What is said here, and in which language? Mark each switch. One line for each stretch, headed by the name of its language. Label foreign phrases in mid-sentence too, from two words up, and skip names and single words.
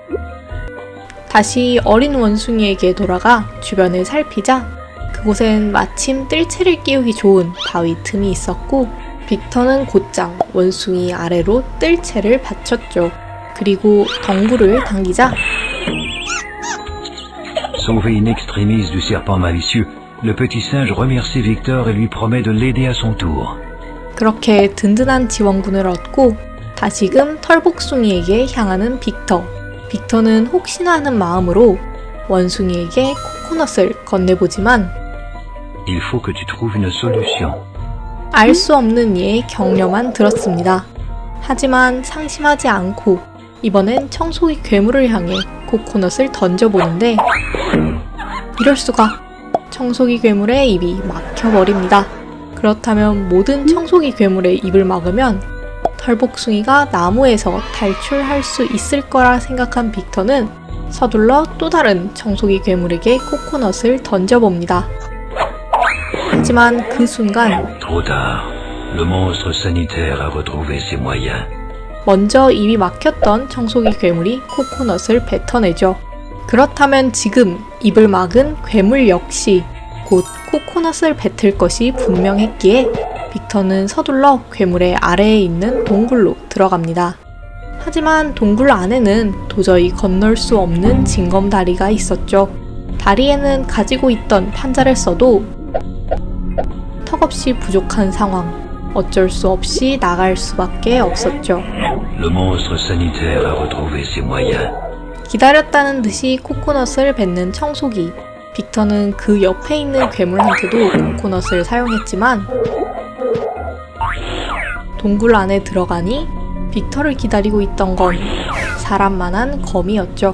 Korean: 다시 어린 원숭이에게 돌아가 주변을 살피자 그곳엔 마침 뜰채를 끼우기 좋은 바위 틈이 있었고 빅터는 곧장 원숭이 아래로 뜰채를 받쳤죠. 그리고 덩굴을 당기자
French: Sauvé in extremis du serpent malicieux, le petit singe remercie Victor et lui promet de l'aider à son tour.
Korean: 그렇게 든든한 지원군을 얻고 다시금 털복숭이에게 향하는 빅터. 빅터는 혹시나 하는 마음으로 원숭이에게 코코넛을 건네보지만
French: Il faut que tu trouves une solution.
Korean: 알 수 없는 이의 격려만 들었습니다. 하지만 상심하지 않고 이번엔 청소기 괴물을 향해 코코넛을 던져보는데 이럴 수가! 청소기 괴물의 입이 막혀버립니다. 그렇다면 모든 청소기 괴물의 입을 막으면 털복숭이가 나무에서 탈출할 수 있을 거라 생각한 빅터는 서둘러 또 다른 청소기 괴물에게 코코넛을 던져봅니다. 하지만 그 순간
French: Trop tard. Le monstre sanitaire a retrouvé ses moyens.
Korean: 먼저 입이 막혔던 청소기 괴물이 코코넛을 뱉어내죠. 그렇다면 지금 입을 막은 괴물 역시 곧 코코넛을 뱉을 것이 분명했기에 빅터는 서둘러 괴물의 아래에 있는 동굴로 들어갑니다. 하지만 동굴 안에는 도저히 건널 수 없는 징검다리가 있었죠. 다리에는 가지고 있던 판자를 써도 턱없이 부족한 상황. 어쩔 수 없이 나갈 수밖에 없었죠.
French: Le monstre sanitaire a retrouvé ses moyens.
Korean: 기다렸다는 듯이 코코넛을 뱉는 청소기. 빅터는 그 옆에 있는 괴물한테도 코코넛을 사용했지만 동굴 안에 들어가니 빅터를 기다리고 있던 건 사람만한 거미였죠.